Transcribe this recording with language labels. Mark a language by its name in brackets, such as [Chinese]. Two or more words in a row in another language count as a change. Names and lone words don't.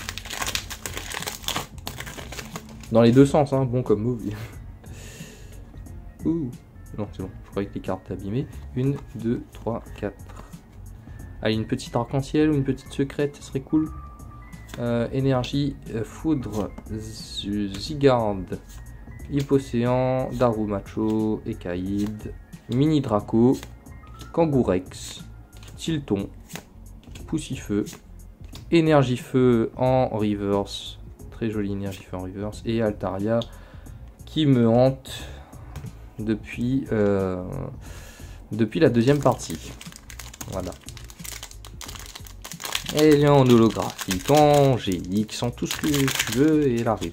[French] Dans les deux sens, hein, bon comme mauvais. Ouh. Non, c'est bon, je croyais que les cartes étaient abîmées. 1, 2, 3, 4. Allez, une petite arc-en-ciel ou une petite secrète, ça serait cool. Énergie, foudre, Zygarde, Hippocéan, Darumacho, Ekaïd, Mini Draco, Kangourex, Tilton, Poussifeu, Énergie Feu en reverse, très jolie Énergie Feu en reverse, et Altaria qui me hante depuis la deuxième partie. Voilà. Elle est en holographique, en GX, en tout ce que tu veux, et elle arrive.